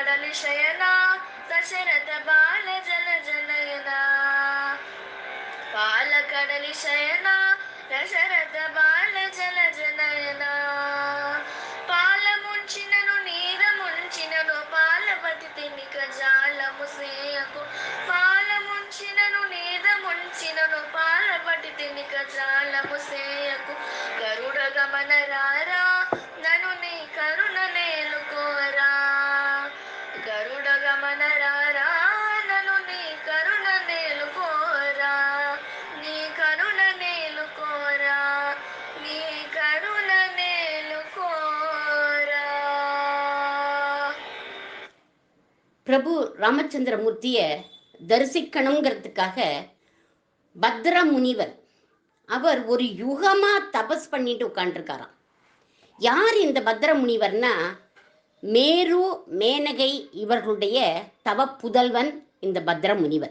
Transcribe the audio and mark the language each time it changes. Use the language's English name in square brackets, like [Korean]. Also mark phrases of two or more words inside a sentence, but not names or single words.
[Telugu] కడలి శయనా దశరథ బాల జల జనయనా పాలకడలి శయనా దశరథ బాల జల జనయన పాల ముంచినను నీర ముంచినను పాలపతి తినిక జాలము సేయకు పాల ముంచినను నీర ముంచినను పాలపతి తినిక జాలము సేయకు గరుడ గమన రారా నను నీ కరుణ నేలుకోరా గరుడ గమన రారా నను నీ కరుణ నేలుకోరా నీ కరుణ నేలుకోరా నీ కరుణ నేలుకోరా. [Tamil] பிரபு ராமச்சந்திரமூர்த்திய தரிசிக்கணுங்கிறதுக்காக பத்ர முனிவர் அவர் ஒரு யுகமா தபஸ் பண்ணிட்டு உட்காந்துருக்காராம். யார் இந்த பத்ர முனிவர்னா மேரு மேனகை இவர்களுடைய தவ புதல்வன் இந்த பத்ர முனிவர்.